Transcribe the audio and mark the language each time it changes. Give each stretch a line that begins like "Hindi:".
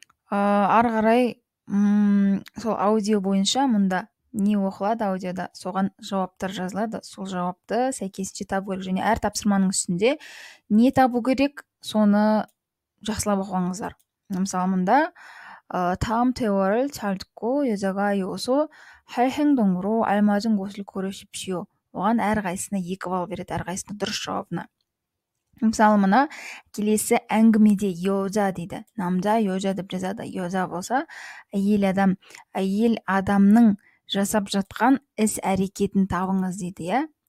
Kazakh: Ары қарай сол аудио бойынша мұнда не оқылады аудиода, соған жауаптар жазылады. Сол жауапты сәйкесінше табу керек. Және әр тапсырманың үстінде не табу керек, соны жақсылап оқыңыздар. мысалы мұнда
Korean: 다음 대화를 잘 듣고 여자가 요소 할 행동으로 알맞은 곳을 고르십시오.
Kazakh: оған әрқайсысына 2 балл береді, әрқайсысына дұрыс жауабына. мысалы мына келесі әңгімеде 여자 дейді. 남자 여자 деп жазады. 여자 болса әйел адамның жасап жатқан іс әрекетін табыңыз дейді, иә.